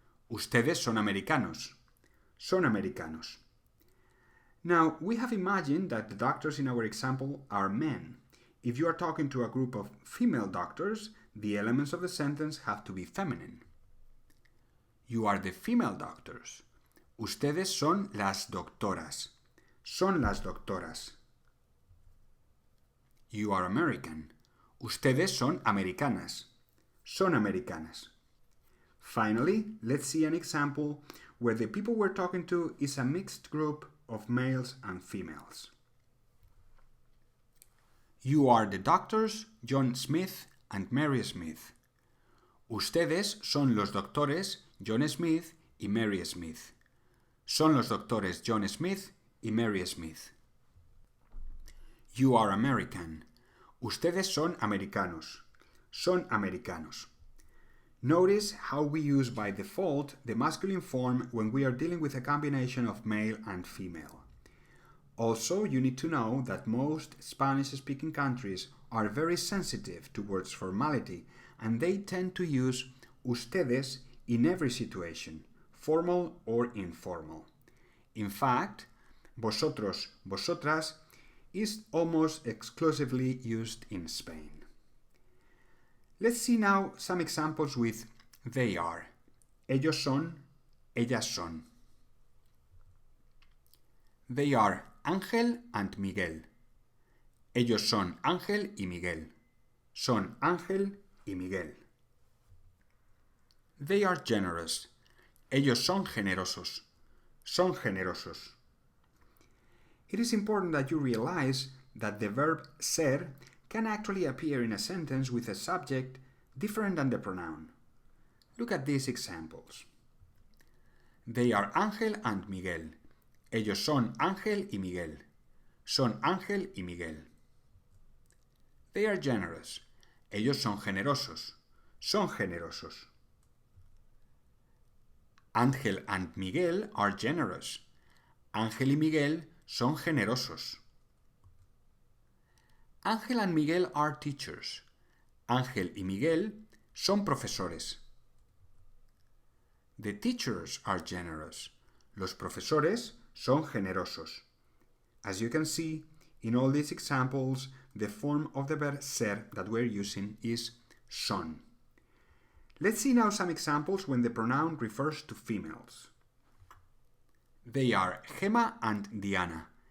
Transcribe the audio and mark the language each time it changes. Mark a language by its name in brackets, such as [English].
[Spanish] Ustedes son americanos. Son americanos. [English] Now, we have imagined that the doctors in our example are men. If you are talking to a group of female doctors, the elements of the sentence have to be feminine. You are the female doctors. [Spanish] Ustedes son las doctoras. Son las doctoras. [English] You are American. [Spanish] Ustedes son americanas. Son americanas. [English] Finally, let's see an example where the people we're talking to is a mixed group of males and females. You are the doctors John Smith and Mary Smith. [Spanish] Ustedes son los doctores John Smith y Mary Smith. Son los doctores John Smith y Mary Smith. [English] You are American. [Spanish] Ustedes son americanos. Son americanos. [English] Notice how we use by default the masculine form when we are dealing with a combination of male and female. Also, you need to know that most Spanish-speaking countries are very sensitive towards formality, and they tend to use ustedes in every situation, formal or informal. In fact, vosotros, vosotras is almost exclusively used in Spain. Let's see now some examples with they are. [Spanish] Ellos son, ellas son. [English] They are Ángel and Miguel. [Spanish] Ellos son Ángel y Miguel. Son Ángel y Miguel. [English] They are generous. [Spanish] Ellos son generosos. Son generosos. [English] It is important that you realize that the verb ser can actually appear in a sentence with a subject different than the pronoun. Look at these examples. They are Ángel and Miguel. [Spanish] Ellos son Ángel y Miguel. Son Ángel y Miguel. [English] They are generous. [Spanish] Ellos son generosos. Son generosos. [English] Ángel and Miguel are generous. [Spanish] Ángel y Miguel son generosos. [English] Ángel and Miguel are teachers. [Spanish] Ángel y Miguel son profesores. [English] The teachers are generous. [Spanish] Los profesores son generosos. [English] As you can see, in all these examples, the form of the verb ser that we're using is son. Let's see now some examples when the pronoun refers to females. They are Gemma and Diana.